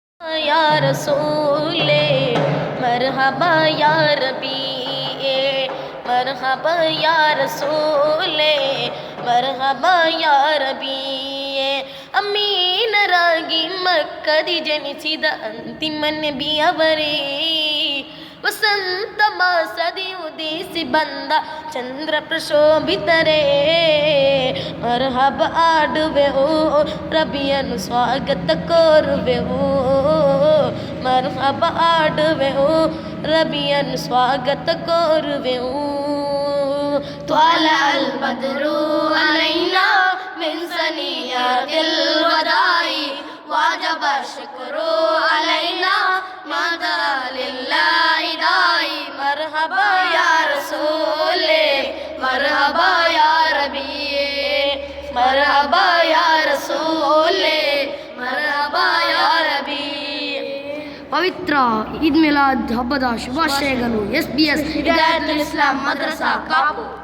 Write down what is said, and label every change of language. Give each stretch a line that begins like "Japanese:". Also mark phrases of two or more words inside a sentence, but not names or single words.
Arabic: يا رسول مرحبا يا ربيع مرحبا يا رسول مرحبا يا ربيع
Kannada: ಅಮೀನರಾಗಿ ಮಕ್ಕದಿ ಜನಿಸಿದ ಅಂತಿಮ ನಬಿ ಅವರೇ ವಸಂತ ಮಾಸದಿ ಉದಿಸಿ ಬಂದ ಚಂದ್ರ ಪ್ರಶೋಭಿತರೇ ಮರಹಬ ಆಡುವೆವು ರಬಿಯನ್ನು ಸ್ವಾಗತ ಕೋರುವೆವು ಮರಹಬ ಆಡುವೆವು ರಬಿಯನ್ನು ಸ್ವಾಗತ ಕೋರುವೆವು
Arabic: طلع البدر علينا من ثنيات الوداع وجب الشكر علينا ما دعا لله داعي مرحبا يا رسول مرحبا يا ربي مرحبا يا رسول مرحبا يا ربي.
Kannada: ಪವಿತ್ರ ಈದ್ ಮಿಲಾದ್ ಹಬ್ಬದ ಶುಭಾಶಯಗಳು. SBS ಹಿದಾಯತುಲ್ ಇಸ್ಲಾಂ ಮದ್ರಸಾ ಕಾಪು.